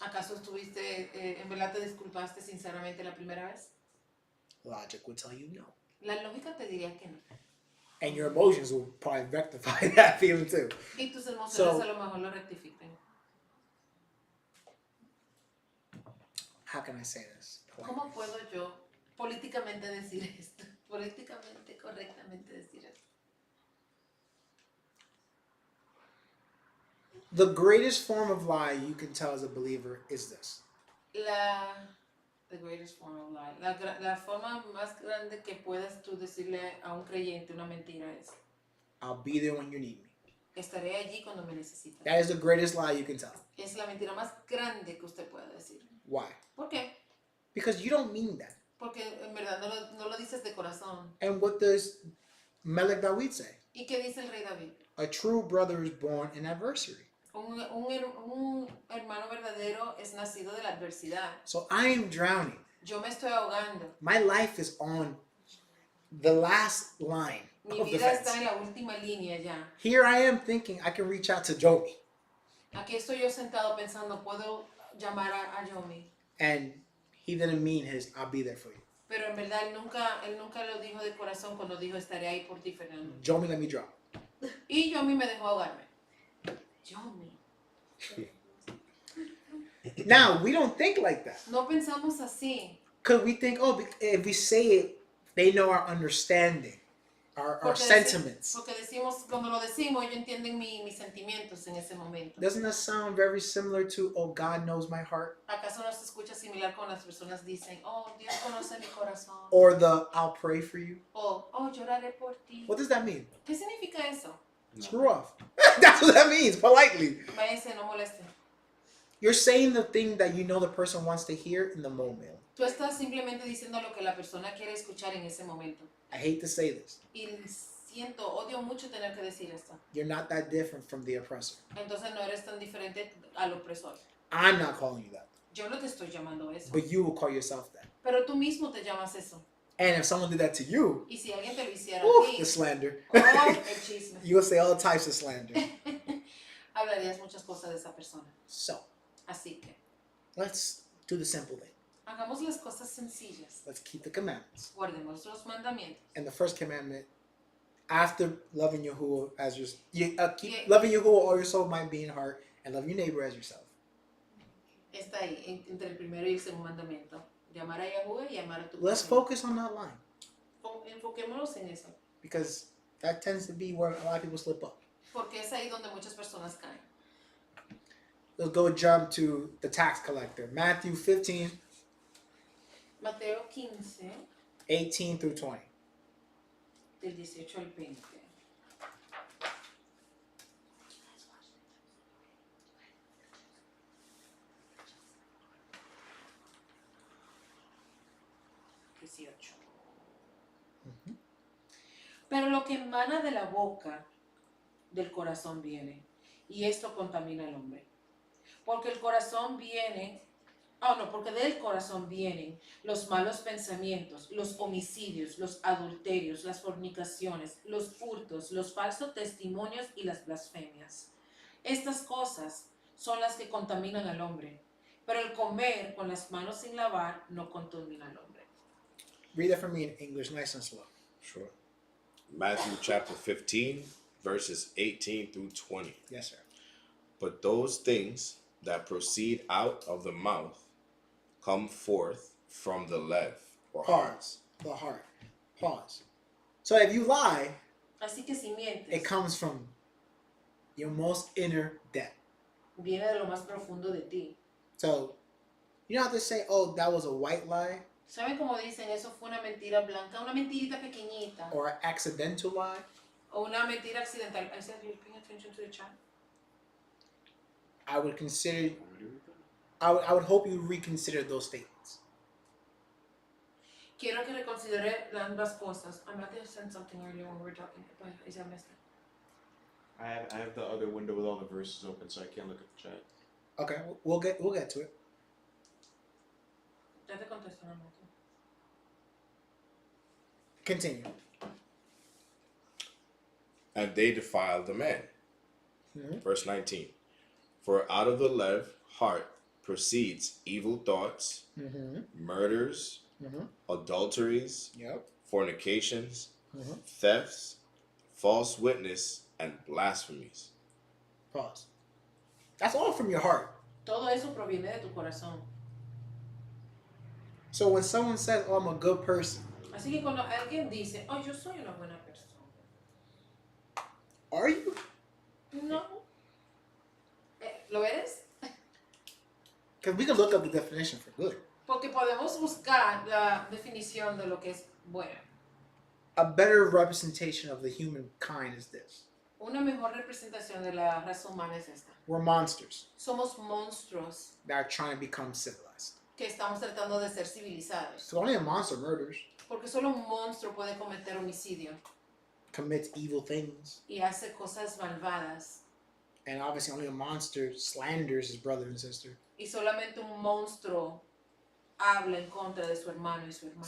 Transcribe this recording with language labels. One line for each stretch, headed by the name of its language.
Spanish: ¿Acaso en verdad te disculpaste sinceramente la primera vez?
English: Logic would tell you no.
Spanish: La lógica te diría que no.
English: And your emotions will probably rectify that feeling too.
Spanish: Y tus emociones
English: So-
Spanish: a lo mejor lo rectifiquen.
English: How can I say this?
Spanish: ¿Cómo puedo yo políticamente decir esto? Políticamente, correctamente decir esto.
English: The greatest form of lie you can tell as a believer is this. The greatest form of lie.
Spanish: La forma más grande que puedas tú decirle a un creyente una mentira es:
English: I'll be there when you need me.
Spanish: estaré allí cuando me necesites.
English: That is the greatest lie you can tell.
Spanish: Es la mentira más grande que usted pueda decir.
English: Why?
Spanish: ¿Por qué?
English: Because you don't mean that.
Spanish: Porque en verdad no lo dices de corazón.
English: And what does Melech David say?
Spanish: ¿Y qué dice el rey David?
English: A true brother is born in adversity.
Spanish: Un hermano verdadero es nacido de la adversidad.
English: So I am drowning.
Spanish: Yo me estoy ahogando.
English: My life is on the last line
Spanish: Mi
English: of
Spanish: vida
English: defense.
Spanish: está en la última línea ya.
English: Here I am thinking I can reach out to Joey.
Spanish: Aquí estoy yo sentado pensando, puedo llamar a Yomi.
English: And he didn't mean his I'll be there for you.
Spanish: Pero en verdad él nunca lo dijo de corazón cuando dijo estaré ahí por ti, Fernando.
English: Joey, let me drop.
Spanish: Y Yomi me dejó ahogarme. Yomi.
English: Now, we don't think like that.
Spanish: No pensamos así.
English: Because we think, oh, if we say it, they know our understanding, our
Spanish: Porque
English: sentiments.
Spanish: Porque decimos, cuando lo decimos, ellos entienden mis sentimientos en ese momento.
English: Doesn't that sound very similar to, oh, God knows my heart?
Spanish: ¿Acaso no se escucha similar cuando las personas dicen, oh, Dios conoce mi corazón?
English: Or the, I'll pray for you?
Spanish: O, oh, lloraré por ti.
English: What does that mean?
Spanish: ¿Qué significa eso?
English: Screw off. That's what that means, politely.
Spanish: Váyase, no moleste.
English: You're saying the thing that you know the person wants to hear in the moment.
Spanish: Tú estás simplemente diciendo lo que la persona quiere escuchar en ese momento.
English: I hate to say this.
Spanish: Y odio mucho tener que decir esto.
English: You're not that different from the oppressor.
Spanish: Entonces no eres tan diferente al opresor.
English: I'm not calling you that.
Spanish: Yo no te estoy llamando eso.
English: But you will call yourself that.
Spanish: Pero tú mismo te llamas eso.
English: And if someone did that to you,
Spanish: Y si alguien te lo hiciera a whew, ti,
English: the slander.
Spanish: oh, el chisme.
English: You will say all types of slander.
Spanish: Hablarías muchas cosas de esa persona.
English: So,
Spanish: Así que,
English: let's do the simple thing.
Spanish: hagamos las cosas sencillas.
English: Let's keep the commandments.
Spanish: Guardemos los mandamientos.
English: And the first commandment, after loving Yahuwah as your, keep Yeah. loving Yahuwah all your soul, mind, being, heart, and love your neighbor as yourself.
Spanish: Está ahí, entre el primero y el segundo mandamiento. De amar a Yahuwah y amar a tu
English: Let's
Spanish: prójimo.
English: focus on that line
Spanish: Enfoquémonos en eso.
English: because that tends to be where a lot of people slip up.
Spanish: Porque es ahí donde muchas personas caen.
English: Let's go jump to the tax collector. Matthew 15,
Spanish: Mateo 15,
English: 18 through 20.
Spanish: del 18 al 20.
English: 18. Mhm.
Spanish: Pero lo que emana de la boca del corazón viene, y esto contamina al hombre. Porque el corazón viene, porque del corazón vienen los malos pensamientos, los homicidios, los adulterios, las fornicaciones, los hurtos, los falsos testimonios y las blasfemias. Estas cosas son las que contaminan al hombre, pero el comer con las manos sin lavar no contamina al hombre.
English: Read that for me in English, nice and slow. Sure. Matthew chapter 15, verses 18 through 20. Yes, sir. But those things that proceed out of the mouth come forth from the lev, or heart. Pause. The heart. Pause. So if you lie,
Spanish: Así que si mientes,
English: it comes from your most inner depth.
Spanish: viene de lo más profundo de ti.
English: So you don't have to say, oh, that was a white lie
Spanish: ¿Saben cómo dicen? Eso fue una mentira blanca, una mentirita pequeñita.
English: or an accidental lie.
Spanish: O una mentira accidental.
English: I said, you're paying attention to the chat. I would consider. I would hope you reconsider those statements.
Spanish: Quiero que reconsidere ambas cosas.
English: I might have said something earlier when we were talking, but I said I missed it. I have the other window with all the verses open, so I can't look at the chat. Okay, we'll get to it.
Spanish: Ya te contesto, no.
English: Continue. And they defile the man. Mhm. Verse 19. For out of the lev, heart, proceeds evil thoughts, Mm-hmm. murders, Mm-hmm. adulteries, Yep. fornications, Mhm. thefts, false witness, and blasphemies. Pause. That's all from your heart.
Spanish: Todo eso proviene de tu corazón.
English: So when someone says, "Oh, I'm a good person,"
Spanish: Así que cuando alguien dice, yo soy una buena persona.
English: are you?
Spanish: No. ¿Lo eres?
English: Because we can look up the definition for good.
Spanish: Porque podemos buscar la definición de lo que es buena.
English: A better representation of the human kind is this:
Spanish: Una mejor representación de la raza humana es esta.
English: we're monsters
Spanish: Somos monstruos
English: that are trying to become civilized.
Spanish: que estamos tratando de ser civilizados.
English: So only a monster murders,
Spanish: Porque solo un monstruo puede cometer homicidio
English: commits evil things,
Spanish: y hace cosas malvadas.
English: and obviously only a monster slanders his brother and sister,
Spanish: Y solamente un monstruo habla en contra de su hermano y su hermana.